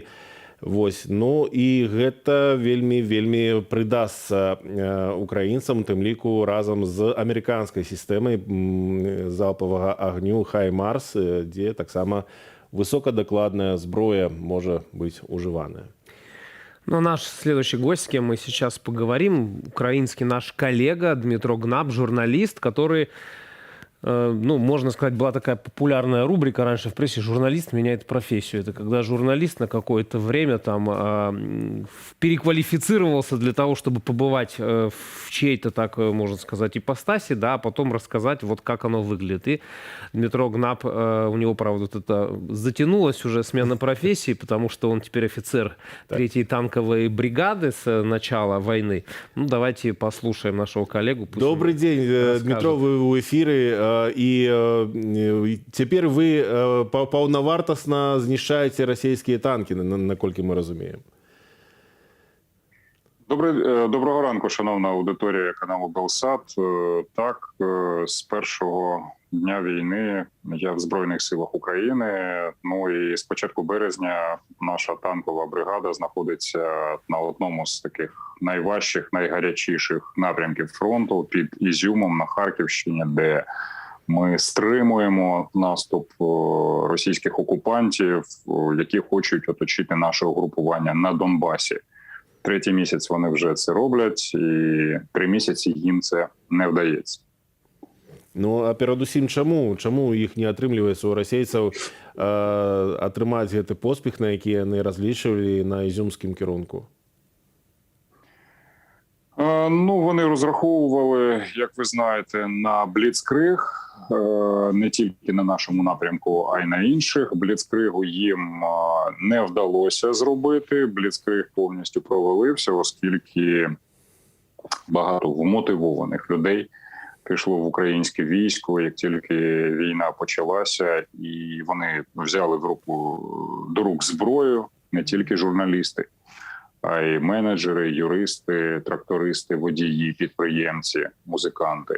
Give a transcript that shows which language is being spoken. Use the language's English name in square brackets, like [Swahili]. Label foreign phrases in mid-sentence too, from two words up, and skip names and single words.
[Belarusian] Вось, ну і гэта вельмі прыдасца украінцам, у тым ліку разам з амерыканскай сістэмай залпавага агню «Хаймарс», дзе таксама высокадакладная зброя можа быць ужываная. [Russian] Но наш следующий гость, с кем мы сейчас поговорим, украинский наш коллега Дмитро Гнап, журналист, который... Ну, можно сказать, была такая популярная рубрика раньше в прессе «Журналист меняет профессию». Это когда журналист на какое-то время там переквалифицировался для того, чтобы побывать в чьей-то, так можно сказать, ипостаси, да, а потом рассказать, вот как оно выглядит. И Дмитро Гнап, у него, правда, вот это затянулась уже смена профессии, потому что он теперь офицер 3-й танковой бригады с начала войны. Ну, давайте послушаем нашего коллегу. Добрый день, Дмитро, вы в эфире. [Belarusian] І цяпер вы паўнавартасна знішчаеце расійскія танкі, наколькі мы разумеем. [Ukrainian] Доброго ранку, шановна аудиторія каналу Белсат. Так, з першого дня війни я в Збройних силах України. Ну і з початку березня наша танкова бригада знаходиться на одному з таких найважчих, найгарячіших напрямків фронту під Ізюмом на Харківщині, де ми стримуємо наступ російських окупантів, які хочуть оточити наше угрупування на Донбасі. 3-й місяць вони вже це роблять, і 3 місяці їм це не вдається. [Belarusian] Ну, а перадусім чаму іх не атрымліваецца у расейцаў атрымаць гэты поспех, на які яны разлічвалі на ізюмскім кірунку? [Ukrainian] Ну, вони розраховували, як ви знаєте, на бліцкриг, не тільки на нашому напрямку, а й на інших. Бліцкригу їм не вдалося зробити, бліцкриг повністю провалився, оскільки багато вмотивованих людей пішло в українське військо, як тільки війна почалася, і вони взяли до рук зброю, не тільки журналісти, а й менеджери, юристи, трактористи, водії, підприємці, музиканти.